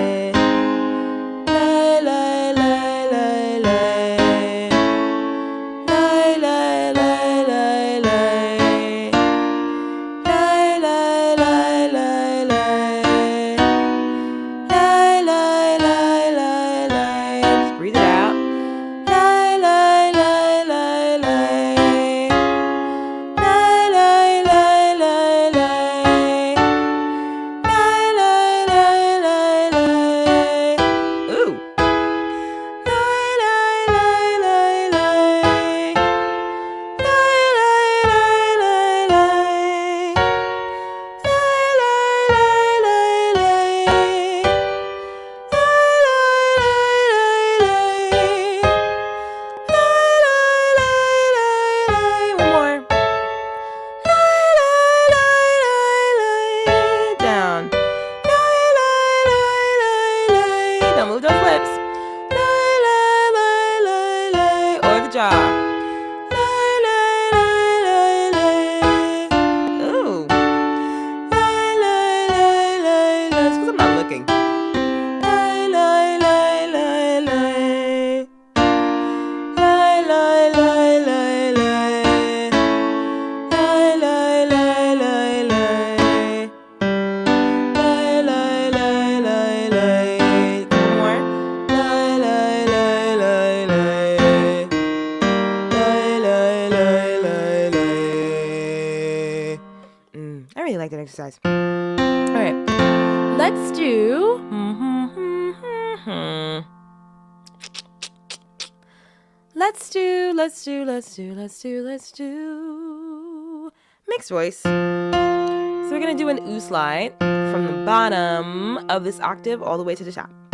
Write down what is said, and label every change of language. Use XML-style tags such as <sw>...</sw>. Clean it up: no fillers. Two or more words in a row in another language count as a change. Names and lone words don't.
<en>Lay, lay, lay, lay, lay. Lay, lay, lay, lay, lay. Lay, lay, lay, lay, lay. Lay, lay, lay, lay, lay. Just breathe it out. Lay, lay, lay, lay, lay. Lay, lay, lay, lay, lay. Lay, lay, lay, lay, lay. Ooh. Lay, lay, lay, lay, lay. Lay, lay, lay, lay, lay. Lay, lay, lay, lay, lay. Lay, lay, lay, lay. One more. Lay, lay, lay, lay, lay. Down. Lay, lay, lay, lay, lay. Don't move those lips. Lay, lay, lay, lay, lay. Or the jaw. Lay, lay, lay, lay, lay. Ooh. Lay, lay, lay, lay, lay. It's 'cause I'm not looking. Lay, lay, lay, lay, lay. Lay, lay, lay, lay, lay. Lay, lay, lay, lay, lay. Lay, lay, lay, lay, lay. One more. Lay, lay, lay, lay, lay. Lay, lay, lay, lay, lay. I really like that exercise. All right. Let's do. Let's do mixed voice. So we're going to do an oo slide from the bottom of this octave all the way to the top.</en>